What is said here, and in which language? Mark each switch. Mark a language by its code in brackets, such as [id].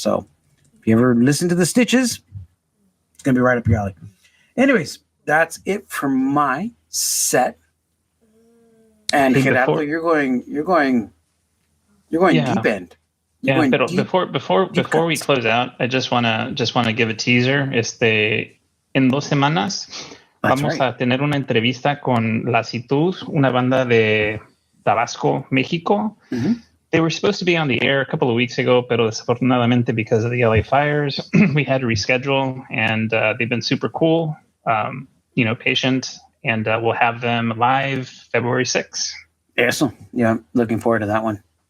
[en] So if you ever listen to the Stitches, it's going to be right up your alley. Anyways, that's it for my set. And Gerardo, you're going deep end. Yeah, but before we close out, I just wanna give a teaser. [es] En 2 semanas vamos a tener una entrevista con Lasitud, una banda de Tabasco, México. Mm-hmm. [en] They were supposed to be on the air a couple of weeks ago, [es] pero desafortunadamente [en] because of the LA fires, we had to reschedule. And they've been super cool, patient, and we'll have them live February 6th. Eso, yeah, looking forward to that one.